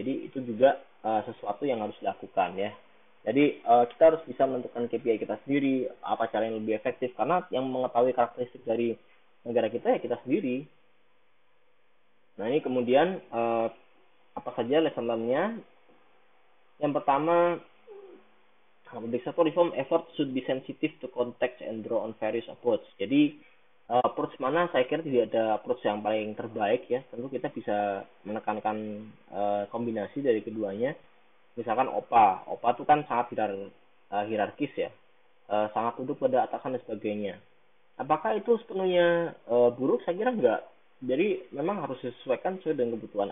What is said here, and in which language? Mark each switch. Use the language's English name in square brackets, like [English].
[Indonesian] Jadi itu juga sesuatu yang harus dilakukan ya. Jadi kita harus bisa menentukan KPI kita sendiri, apa cara yang lebih efektif, karena yang mengetahui karakteristik dari negara kita ya kita sendiri. Nah, ini kemudian apa saja lesson learn-nya? Yang pertama, [English] public sector reform effort should be sensitive to context and draw on various approach. [Indonesian] Jadi approach mana saya kira tidak ada approach yang paling terbaik ya. Tentu kita bisa menekankan kombinasi dari keduanya. Misalkan OPA itu kan sangat hierarkis ya, sangat tunduk pada atasan dan sebagainya. Apakah itu sepenuhnya buruk? Saya kira enggak. Jadi memang harus disesuaikan sesuai dengan kebutuhan.